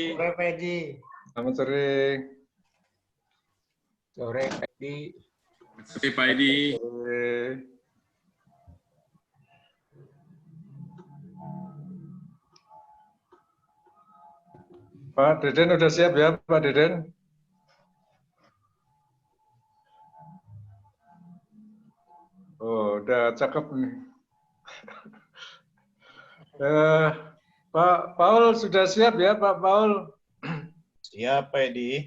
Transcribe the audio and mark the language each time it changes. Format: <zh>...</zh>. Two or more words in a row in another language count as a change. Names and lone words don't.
<id>Sore Pak Edi. Selamat sore. Sore Pak Edi. Sore Pak Edi. Sore. Pak Deden udah siap ya, Pak Deden? Oh, udah cakep nih. Pak Paul sudah siap ya, Pak Paul? Siap, Pak Edi.</id>